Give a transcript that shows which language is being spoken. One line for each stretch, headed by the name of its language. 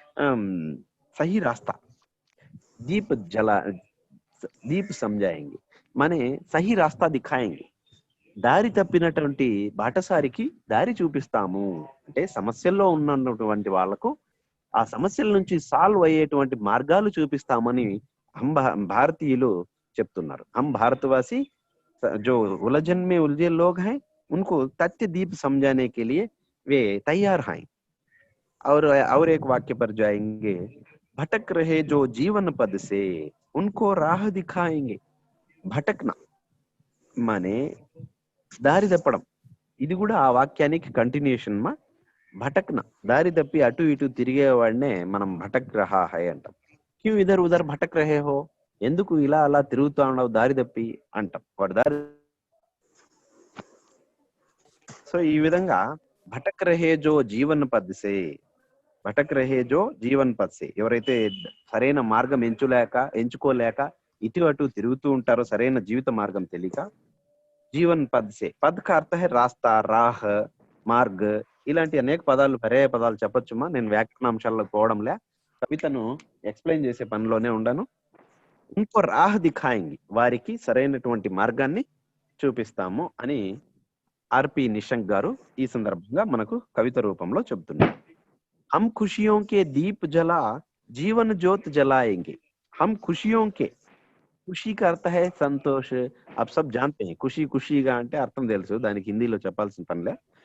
Hindi: सही रास्ता दीप समझाएंगे
Telugu: माने सही
Hindi: రాస్తా దిఖాయేంగే
Telugu: దారి తప్పినటువంటి బాటసారికి దారి చూపిస్తాము అంటే సమస్యల్లో ఉన్నటువంటి వాళ్ళకు ఆ సమస్యల నుంచి సాల్వ్ అయ్యేటువంటి మార్గాలు చూపిస్తామని భారతీయులు చెప్తున్నారు.
Hindi: हम भारतवासी जो उलझन में उलझे लोग हैं उनको तथ्य दीप समझाने के लिए वे तैयार हैं. और एक वाक्य पर जाएंगे, भटक रहे जो जीवन पद से उनको राह दिखाएंगे.
Telugu: భటక్నా మానే దారి తప్పడం, ఇది కూడా ఆ వాక్యానికి కంటిన్యూషన్ మా. భటక్న దారి తప్పి అటు ఇటు తిరిగేవాడినే మనం
Hindi: భటక్ రహా హై
Telugu: అంటాం.
Hindi: క్యూ ఇధర్ ఉధర్ భటక్ రహే హో,
Telugu: ఎందుకు ఇలా అలా తిరుగుతూ ఉండవు దారి తప్పి అంటాం. వాడు దారి సో ఈ విధంగా
Hindi: భటక్ రహే జో జీవన్ పద్సే,
Telugu: భటక్ రహే జో జీవన్ పద్సే, ఎవరైతే సరైన మార్గం ఎంచుకోలేక ఇటు అటు తిరుగుతూ ఉంటారో, సరైన జీవిత మార్గం తెలియక, జీవన్ పద్సే,
Hindi: పద్ కా అర్థ హై రాస్తా, రాహ్, మార్గ్,
Telugu: ఇలాంటి అనేక పదాలు పర్యాయ పదాలు చెప్పొచ్చుమా. నేను వ్యాకరణాంశాలకు పోవడంలే, కవితను ఎక్స్ప్లెయిన్ చేసే పనిలోనే ఉండాను. ఇంకో
Hindi: రాహ్ దిఖాయింగి,
Telugu: వారికి సరైనటువంటి మార్గాన్ని చూపిస్తాము అని ఆర్పి నిశంక్ గారు ఈ సందర్భంగా మనకు కవిత రూపంలో చెబుతున్నారు.
Hindi: हम खुशियों के दीप जला जीवन ज्योत जलाएंगे. हम खुशियों के, ఖుషీ కా అర్థ హై సంతోష్. आप सब जानते हैं
Telugu: ఖుషీ ఖుషీగా అంటే అర్థం తెలుసు, దానికి హిందీలో చెప్పాల్సిన పనిలే.